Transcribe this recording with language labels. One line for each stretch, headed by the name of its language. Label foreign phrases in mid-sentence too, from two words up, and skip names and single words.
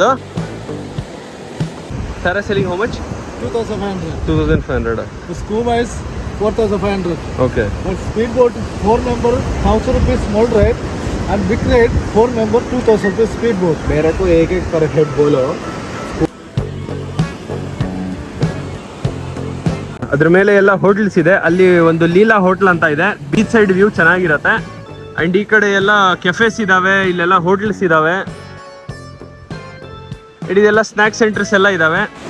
English: Parasailing how much? 2,500. 2,500. The scuba is 4,500. Okay. But speedboat 4 member 1,000 rupees small rate and big rate 4 member 2,000 rupees speedboat.
Hindi: मेरे को एक पर हेड बोलो.
Kannada: ಅದ್ರ ಮೇಲೆ ಎಲ್ಲ ಹೋಟೆಲ್ಸ್ ಇದೆ. ಅಲ್ಲಿ ಒಂದು ಲೀಲಾ ಹೋಟೆಲ್ ಅಂತ ಇದೆ.
English: beach side view
Kannada: ಚೆನ್ನಾಗಿರತ್ತೆ. ಅಂಡ್ ಈ ಕಡೆ ಎಲ್ಲ ಕೆಫೆಸ್ ಇದಾವೆ, ಇಲ್ಲೆಲ್ಲ ಹೋಟೆಲ್ಸ್ ಇದಾವೆ. ಇದೆಲ್ಲ
English: snack centers
Kannada: ಎಲ್ಲ ಇದಾವೆ.